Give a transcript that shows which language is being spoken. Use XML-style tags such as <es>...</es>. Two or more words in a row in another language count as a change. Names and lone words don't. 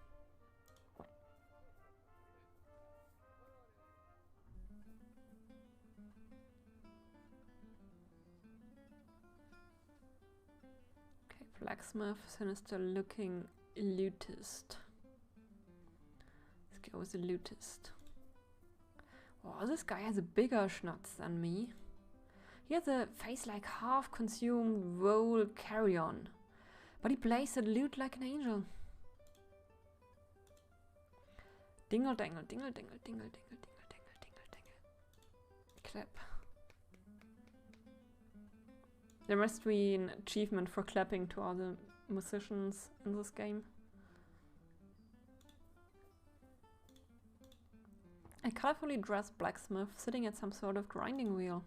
<en>Okay, blacksmith, sinister looking elitist. Let's go with the elitist. Oh, this guy has a bigger schnotz than me. He has a face like half-consumed whole carrion. But he plays the lute like an angel. Dingle dangle, dingle dingle, dingle dingle, dingle dingle, dingle dingle. Clap. There must be an achievement for clapping to all the musicians in this game. A colorfully dressed blacksmith sitting at some sort of grinding wheel.</en>